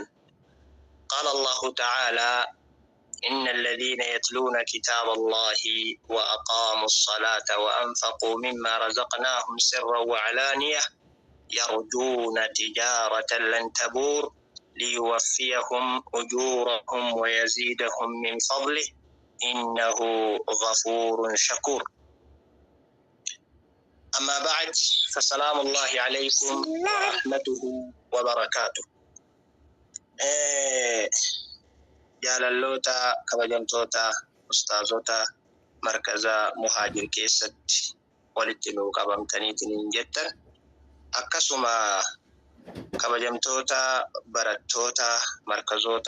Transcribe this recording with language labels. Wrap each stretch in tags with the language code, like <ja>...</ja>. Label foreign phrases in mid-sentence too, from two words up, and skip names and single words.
<ar>قال الله تعالى إن الذين يتلون كتاب الله وأقاموا الصلاة وأنفقوا مما رزقناهم سرا وعلانية يرجون تجارة لن تبور ليوفيهم أجورهم ويزيدهم من فضله إنه غفور شكور. أما بعد فسلام الله عليكم ورحمته وبركاته.</ar> <om>jaalaloota kabajamtoota ustaazota markaza muhaajir keessatti walitti nuu qabamtaniitiin jettan akkasuma kabajamtoota barattoota markazoota</om>